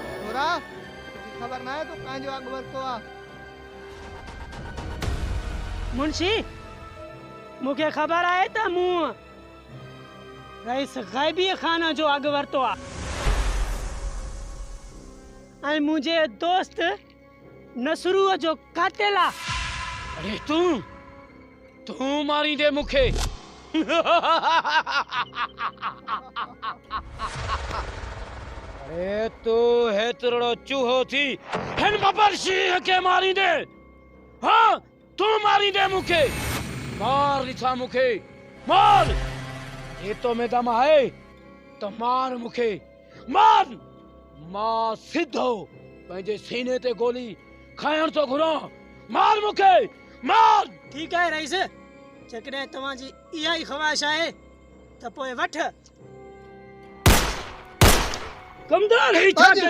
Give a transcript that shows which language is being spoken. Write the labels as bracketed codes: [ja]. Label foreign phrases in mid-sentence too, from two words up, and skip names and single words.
[sd] छोरा खबर ना है तो कांजो अकबर तो आ मुंशी मुखे खबर आहे त मूं रईस ग़ैबी खाना जो अॻु वरितो आहे ऐं मुंहिंजे दोस्त नसरूअ जो कातिल आहे। अरे तू मारी दे मुखे। अरे तू हेतरो चूहो थी हिन बबर शीह के मारी दे। हाँ तू मारी दे मुखे। मार लिखा मुखे मार। ये तो में दम है तो मार मुखे मार। मां सिद्धो पंहिंजे सीने ते गोली खाइण तो घुरा। मार मुखे मार। ठीकु आहे रईस जेकॾहिं तव्हांजी इहा ई ख़्वाहिश आहे त पोइ वठ। कमदार ही छा कई।